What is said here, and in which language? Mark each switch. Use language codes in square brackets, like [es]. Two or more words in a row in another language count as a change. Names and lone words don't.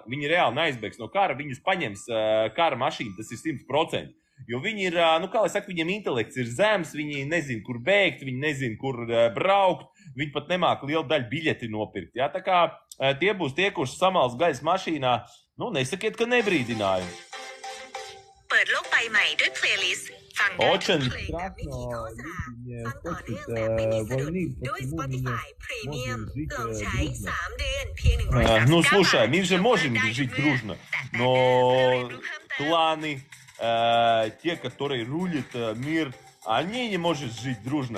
[lv] Viņi reāli neaizbēgs no kara, viņus paņems kara mašīna, tas ir 100%. Jo viņi ir, kā lai saka, viņiem intelekts ir zems, viņi nezin, kur bēgt, viņi nezin, kur braukt, viņi pat nemāk lielu daļu biļeti nopirkt. Ja? Tā kā tie būs tie, kurš samals gaļas mašīnā, nesakiet, ka nebrīdināju. [ru] Очень страшно, люди не хочет войны, почему мы не можем жить дружно. Слушай, мы же можем жить дружно, но кланы, те, которые рулят мир, они не могут жить дружно.